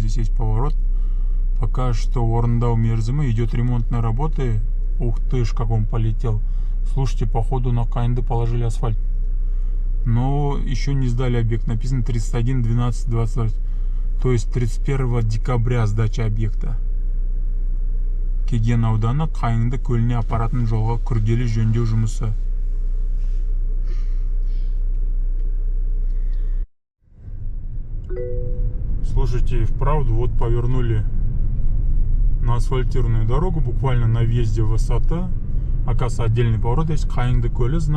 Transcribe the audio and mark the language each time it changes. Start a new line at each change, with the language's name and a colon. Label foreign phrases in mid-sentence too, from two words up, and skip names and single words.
Russian: Здесь есть поворот. Пока что в
Kazakh: Орындау мерзімі
Russian: идет ремонтные работы. Ух ты ж, как он полетел. Слушайте, походу на Каенды положили асфальт. Но еще не сдали объект. Написано 31, 12, 20. То есть 31 декабря сдача объекта.
Kazakh: Кеген ауданы Каенды көліне апаратын жолға күрделі жөндеу жұмысы.
Russian: Слушайте, вправду вот повернули на асфальтированную дорогу, буквально на въезде в Сата. Оказывается, отдельный поворот есть, Каенды көлі знак.